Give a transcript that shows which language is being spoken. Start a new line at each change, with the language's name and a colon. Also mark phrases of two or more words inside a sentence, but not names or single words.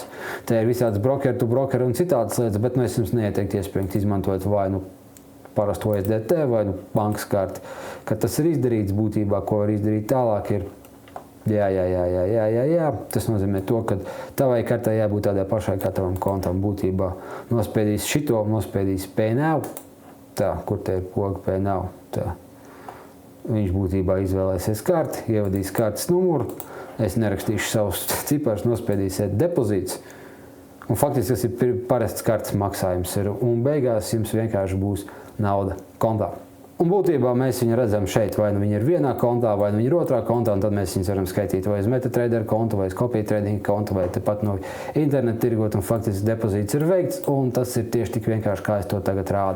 Latvian: Te ir visāds
English: broker to broker
Latvian: un citādas lietas, bet es jums neieteiktu iespējams izmantot vai parastu OSDT vai bankas karti. Kad tas ir izdarīts, būtībā, ko var izdarīt tālāk, ir Jā. Tas nozīmē to, ka tavai kartai jābūt tādai pašai kā tavam kontam būtībā. Nospiedīs šito, nospiedīs
English: pay now.
Latvian: Tā, kur te ir poga
English: pay now.
Latvian: Tā. Viņš būtībā izvēlēsies karti, ievadīs kartes numuru. Es nerakstīšu savus ciparus, nospiedīsiet depozīts. Un faktiski tas ir parasts kartes maksājums. Un beigās jums vienkārši būs nauda kontā. Un būtībā mēs viņu redzam šeit, vai nu viņi ir vienā kontā, vai nu viņi ir otrā kontā, un tad mēs viņus varam skaitīt vai uz MetaTrader kontu, vai uz
English: copy trading
Latvian: kontu, vai tepat no interneta tirgot, un faktiski depozīts ir veikts, un tas ir tieši tik vienkārši, kā es to tagad rādu.